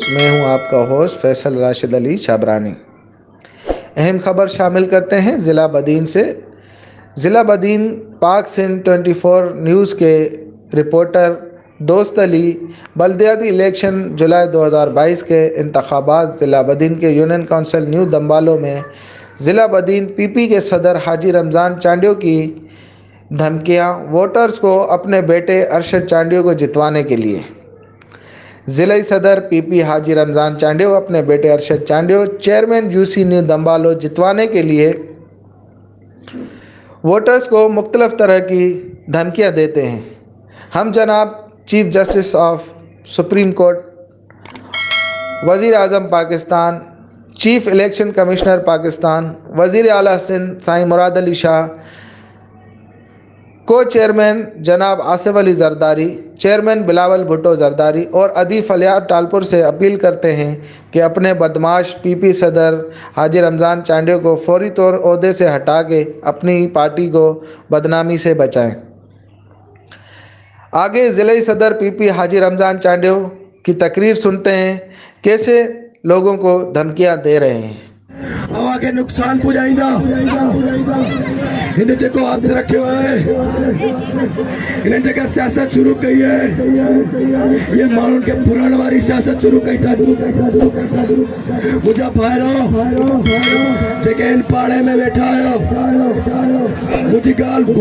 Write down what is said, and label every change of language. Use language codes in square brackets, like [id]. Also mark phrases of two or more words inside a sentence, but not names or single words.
[ur] میں ہوں آپ کا ہوسٹ فیصل راشد علی شابرانی۔ اہم خبر شامل کرتے ہیں ضلع بدین سے. ضلع بدین پاک سندھ 24 نیوز کے رپورٹر دوست علی بلدیاتی الیکشن جولائی 2022 کے انتخابات ضلع بدین کے یونین کونسل نیو دمبالو میں ضلع بدین پی پی کے صدر حاجی رمضان چانڈیو کی دھمکیاں ووٹرز کو اپنے بیٹے ارشد چانڈیو کو جتوانے کے لیے. ضلع صدر پی پی حاجی رمضان چانڈیو اپنے بیٹے ارشد چانڈیو چیئرمین یو سی نیو دمبالو جتوانے کے لیے ووٹرز کو مختلف طرح کی دھمکیاں دیتے ہیں. ہم جناب [en] Chief Justice of Supreme Court, [ur] وزیر اعظم پاکستان, [en] Chief Election Commissioner [ur] پاکستان، وزیر اعلیٰ سندھ سائیں مراد علی شاہ، کو چیئرمین جناب آصف علی زرداری، چیئرمین بلاول بھٹو زرداری اور ادیف علیار ٹالپور سے اپیل کرتے ہیں کہ اپنے بدمعاش پی پی صدر حاجی رمضان چانڈیو کو فوری طور عہدے سے ہٹا کے اپنی پارٹی کو بدنامی سے بچائیں. آگے ضلع صدر پی پی حاجی رمضان چانڈیو کی تقریر سنتے ہیں، کیسے لوگوں کو دھمکیاں دے رہے ہیں. [sd] आगे नुकसान पुजाइंदा इन जेको हाथ रखियो है, इन जगह सियासत शुरू कई है, ये माण्हुनि के पुराण वारी सियासत शुरू कई था। मुझा भाइरो जेके इन पाड़े में वेठा आयो, मुझी गाल